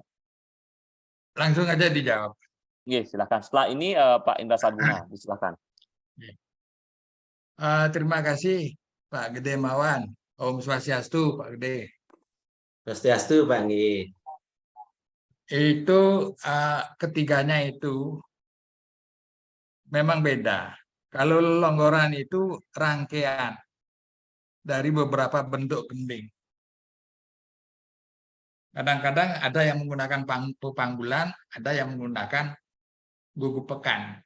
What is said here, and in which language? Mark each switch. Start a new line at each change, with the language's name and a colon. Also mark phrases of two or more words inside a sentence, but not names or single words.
Indonesian: Langsung aja dijawab. Nih, silakan. Setelah ini Pak Indra Sadguna, silakan. Terima kasih Pak Gede Mawan.
Balinese: Om Swastiastu Pak Gede. Swastiastu Pak Nggih.
Indonesian: Itu ketiganya itu memang beda. Kalau longgoran itu rangkaian dari beberapa bentuk gending. Kadang-kadang ada yang menggunakan panggulan, ada yang menggunakan gugu pekan.